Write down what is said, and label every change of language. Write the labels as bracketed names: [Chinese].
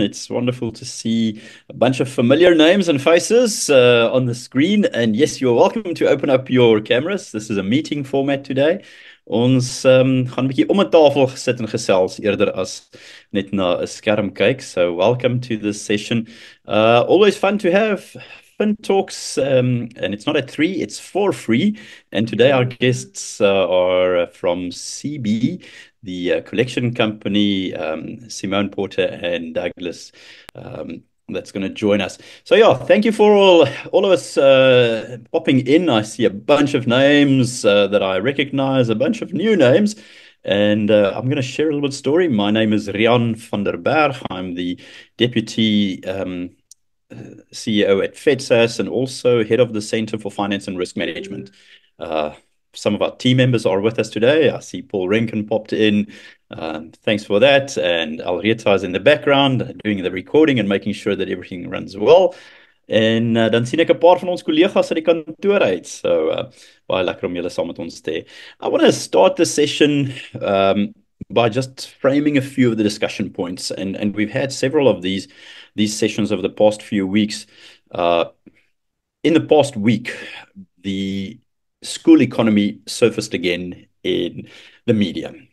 [English] It's wonderful to see a bunch of familiar names and faces on the screen. And yes, you're welcome to open up your cameras. This is a meeting format today. [Afrikaans] Ons gaan 'n bietjie om 'n tafel gesit en gesels eerder as net na 'n skerm kyk. [English] So welcome to this session. Always fun to have FinTalks, and it's not at three, it's for free. And today our guests are from CeeBee, the collection company, Simone Porter and Douglas, that's going to join us. So yeah, thank you for all of us popping in. I see a bunch of names that I recognize, a bunch of new names. And I'm going to share a little bit of story. My name is Rian van der Berg. I'm the deputy CEO at FEDSAS and also head of the Center for Finance and Risk Management. Some of our team members are with us today. I see Paul Renken popped in. Thanks for that. And Alreta is in the background doing the recording and making sure that everything runs well. [Afrikaans] En dan sien ek 'n paar van ons kollegas uit die kantoor uit. So baie lekker om julle saam met ons te hê. [English] I want to start the session by just framing a few of the discussion points, and we've had several of these sessions over the past few weeks. In the past week, the school economy surfaced again in the media.